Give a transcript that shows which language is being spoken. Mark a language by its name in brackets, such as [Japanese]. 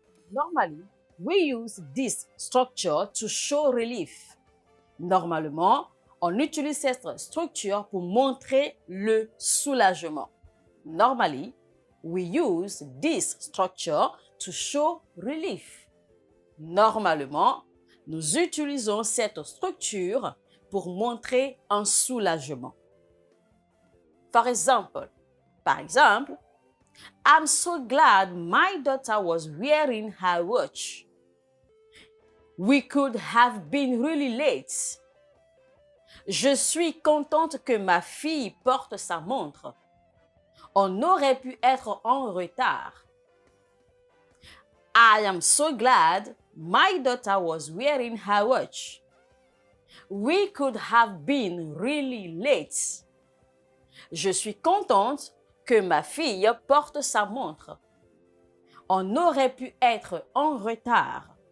[English] Normally, we use this structure to show relief. [French] Normalement, on utilise cette structure pour montrer le soulagement. [English] Normally, we use this structure to show relief. [French] Normalement, nous utilisons cette structure pour montrer un soulagement. Par exemple, [English] I'm so glad my daughter was wearing her watch. We could have been really late. [French] Je suis contente que ma fille porte sa montre. On aurait pu être en retard. [English] I am so glad my daughter was wearing her watch. We could have been really late. [French] Je suis contente que ma fille porte sa montre. On aurait pu être en retard.